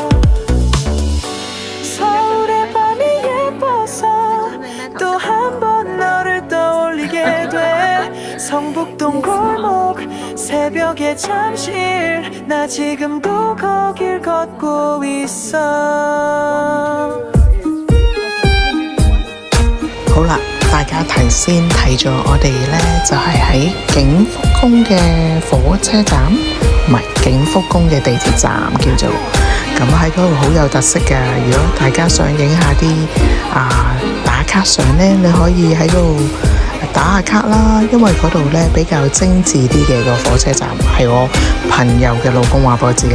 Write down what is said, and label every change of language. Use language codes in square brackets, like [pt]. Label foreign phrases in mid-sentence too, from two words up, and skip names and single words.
[ko] 서울의 밤이 예뻐서 또 한 번 너를 떠올리게 돼 성북동 골목 새벽의 잠실 나 지금도 거길 걷고 있어 [yue] 好啦，大家提先睇咗我哋呢，就係喺景福宮嘅火車站，唔係景福宮嘅地鐵站叫做。咁喺嗰度好有特色嘅，如果大家想影下啲打卡相呢，你可以喺嗰度打下卡啦，因為嗰度呢比較精緻啲嘅個火車站，係我朋友嘅老公話俾我知嘅。